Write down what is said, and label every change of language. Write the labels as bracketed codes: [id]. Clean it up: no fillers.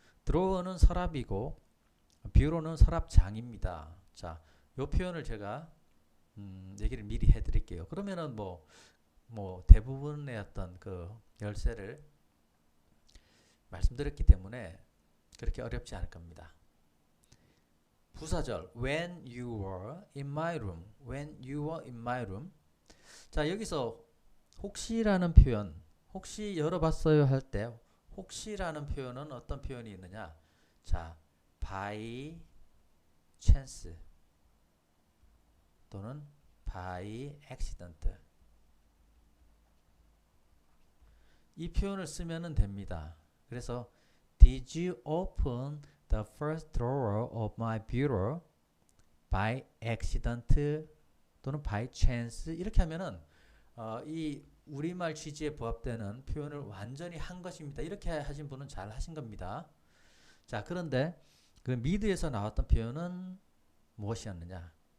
[ko] 드로어는 서랍이고 bureau는 서랍장입니다. 자, 요 표현을 제가 얘기를 미리 해드릴게요. 그러면은 뭐 대부분의 어떤 그 열쇠를 말씀드렸기 때문에 그렇게 어렵지 않을 겁니다. 부사절 [en] when you were in my room, when you were in my room. [ko] 자, 여기서 혹시라는 표현, 혹시 열어봤어요 할 때 혹시라는 표현은 어떤 표현이 있느냐? [en] 자, by chance 또는 by accident. [ko] 이 표현을 쓰면 됩니다. 그래서 [en] Did you open the first drawer of my bureau by accident 또는 by chance? [ko] 이렇게 하면은 이 우리말 취지에 부합되는 표현을 완전히 한 것입니다. 이렇게 하신 분은 잘 하신 겁니다. 자, 그런데 그 미드에서 나왔던 표현은 무엇이었느냐?